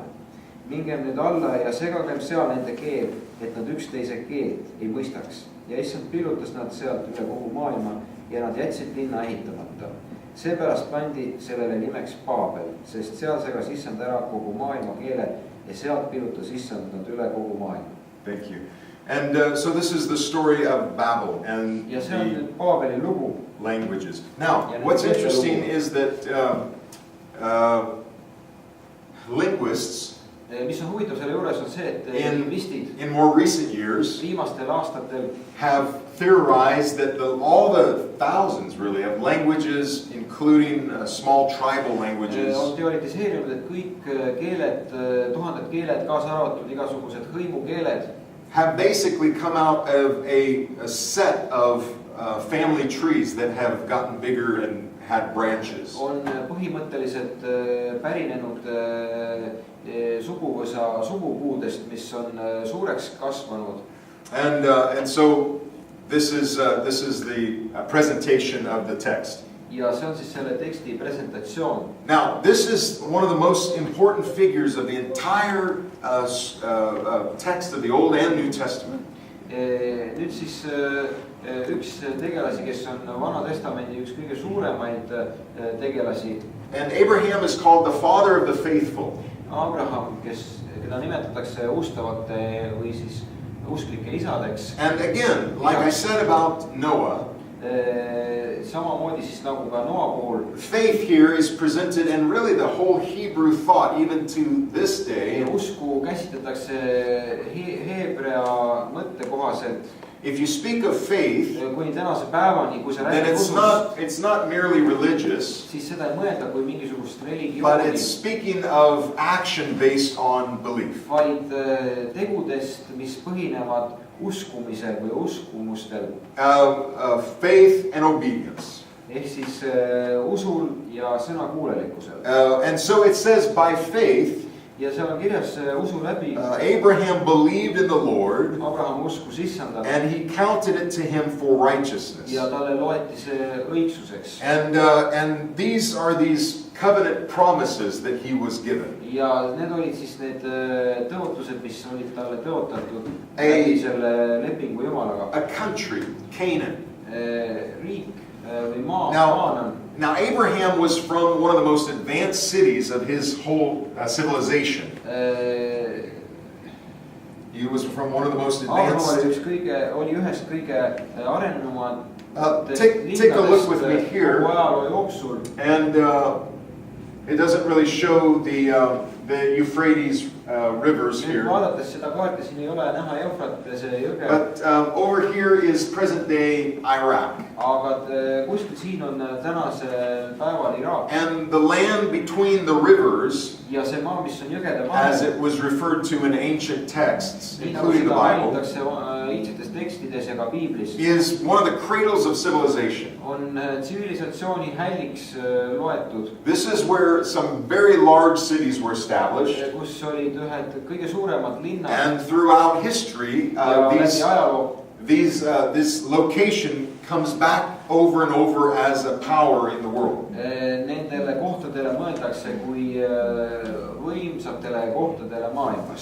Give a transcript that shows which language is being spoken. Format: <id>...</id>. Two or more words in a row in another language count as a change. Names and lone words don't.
<et>Mingem nüüd alla ja segagem seal nende keel, et nad üksteise keelt ei mõistaks. Ja issand pillutas nad sealt üle kogu maailma ja nad jätsid linna ehitamata. Seepärast pandi sellele nimeks Paabel, sest seal segas issand ära kogu maailma keele ja sealt pillutas issand nad üle kogu maailma.</et> <en>Thank you. And so this is the story of Babel and</en> <et>ja see on</et> <en>the</en> <et>nüüd Paabeli lugu.</et> <en>languages. Now, what's interesting is that linguists</en> <et>mis on huvitav selle juures on see, et lingvistid</et> <en>in more recent years</en> <et>viimastel aastatel</et> <en>have theorized that all the thousands really of languages, including small tribal languages,</en> <et>on teoritiseerinud, et kõik keeled, tuhanded keeled, kaasa arvatud igasugused hõimukeeled,</et> <en>have basically come out of a set of family trees that have gotten bigger and had branches.</en> <et>on põhimõtteliselt pärinenud suguvõsa sugupuudest, mis on suureks kasvanud.</et> <en>And so this is the presentation of the text.</en> <et>Ja see on siis selle teksti presentatsioon.</et> <en>Now, this is one of the most important figures of the entire text of the Old and New Testament.</en> <et>Nüüd siis üks tegelasi, kes on Vana Testamendi üks kõige suuremaid tegelasi.</et> <en>And Abraham is called the father of the faithful.</en> <et>Abraham, keda nimetatakse ustavate või siis usklike isadeks.</et> <en>And again, like I said about Noah,</en> <et>samamoodi siis nagu ka Noa puhul.</et> <en>faith here is presented, and really the whole Hebrew thought, even to this day.</en> <et>Usku käsitletakse heebrea mõtte kohaselt.</et> <en>If you speak of faith,</en> <et>kuni tänase päevani, kui sa</et> <en>then</en> <et>räägid</et> <en>it's not merely religious,</en> <et>siis seda ei mõelda kui mingisugust</et> <en>but</en> <et>religiooni,</et> <en>it's speaking of action based on belief.</en> <et>vaid tegudest, mis põhinevad uskumisel või uskumustel.</et> <en>Faith and obedience.</en> <et>Ehk siis usul ja sõnakuulelikkusel.</et> <en>And so it says by faith,</en> <et>ja seal on kirjas usu läbi.</et> <en>Abraham believed in the Lord,</en> <et>Abraham uskus Issandat.</et> <en>and he counted it to him for righteousness.</en> <et>Ja talle loeti see õigsuseks.</et> <en>And these are these covenant promises that he was given.</en> <et>Ja need olid siis need tõotused, mis olid talle tõotatud läbi selle lepingu Jumalaga.</et> <en>A country, Canaan.</en> <et>Riik või maa.</et> <en>Now Abraham was from one of the most advanced cities of his whole civilization. He was from one of the most advanced.</en> <et>Oli ühest kõige arenenumad</et> <en>Take a look with me here.</en> <et>ajaloo jooksul.</et> <en>And it doesn't really show the Euphrates rivers here.</en> <et>Vaadates seda kaarti, siin ei ole näha Eufratese jõge.</et> <en>But over here is present day Iraq.</en> <et>Aga kuskil siin on tänasel päeval Iraak.</et> <en>And the land between the rivers,</en> <et>ja see maa, mis on jõgede</et> <en>as</en> <et>vahel,</et> <en>it was referred to in ancient texts,</en> <et>nii nagu</et> <en>including the</en> <et>seda</et> <en>Bible,</en> <et>mainitakse iidsetes tekstides ja ka Piiblis,</et> <en>is one of the cradles of civilization.</en> <et>on tsivilisatsiooni hälliks loetud.</et> <en>This is where some very large cities were established.</en> <et>Kus olid ühed kõige suuremad linnad.</et> <en>And throughout history, this location comes back over and over as a power in the world.</en> <et>Nendele kohtadele mõeldakse kui võimsatele kohtadele maailmas.</et>